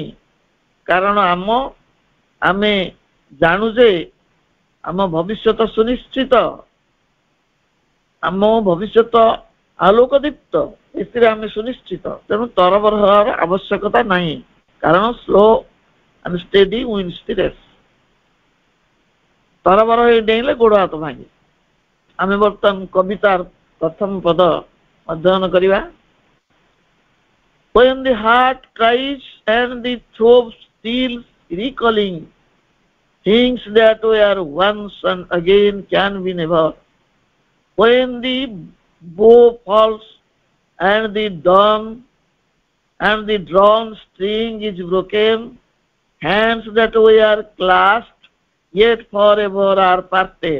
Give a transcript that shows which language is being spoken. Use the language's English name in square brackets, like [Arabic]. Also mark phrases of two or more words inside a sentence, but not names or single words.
[Odia] କାରଣ ଆମେ ଜାଣୁ ଯେ ଆମ ଭବିଷ୍ୟତ ସୁନିଶ୍ଚିତ, ଆମ ଭବିଷ୍ୟତ ଆଲୋକଦୀପ୍ତ, ଏଥିରେ ଆମେ ସୁନିଶ୍ଚିତ। ତେଣୁ ତରବର ହେବାର ଆବଶ୍ୟକତା ନାହିଁ, କାରଣ [English] slow and steady wins the race. [Odia] ତରବର ହେଇ ଡେଇଁଲେ ଗୋଡ଼ ହାତ ଭାଙ୍ଗେ। ଆମେ ବର୍ତ୍ତମାନ କବିତାର ପ୍ରଥମ ପଦ ଅଧ୍ୟୟନ କରିବା। [English] When the heart cries and the throat steals, recalling things that were once and again can be never. When the bow falls and the drawn string is broken, hands that were clasped yet forever are parted.